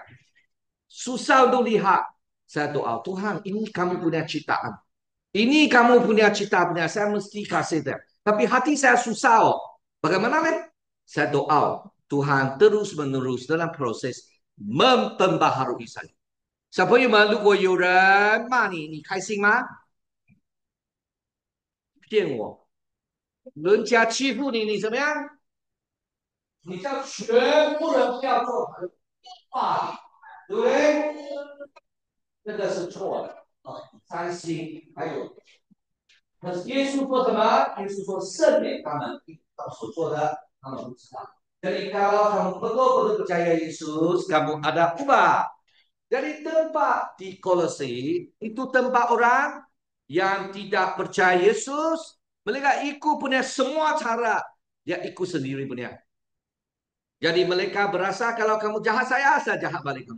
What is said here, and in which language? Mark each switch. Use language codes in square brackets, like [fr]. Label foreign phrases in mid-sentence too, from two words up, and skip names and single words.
[ms] Susah untuk lihat. Saya doa, Tuhan ini kamu punya ciptaan. Ini kamu punya cita punya, saya mesti kasih dia. Tapi hati saya susah. Bagaimana, men? Saya doa, Tuhan terus menerus dalam proses memperbaharui saya. [zh] 小朋友们，如果有人骂你，你开心吗？骗我，人家欺负你，你怎么样？你叫全部人不要做霸凌，对不对？这个是错的啊！伤心，还有，可是耶稣说什么？耶稣说赦免他们所做的，他们不知道。 [ms] Jadi kalau kamu betul-betul percaya Yesus, kamu ada ubah. Jadi tempat di Kolose itu tempat orang yang tidak percaya Yesus. Mereka ikut punya semua cara. Dia ikut sendiri punya. Jadi mereka berasa kalau kamu jahat saya jahat balik kamu.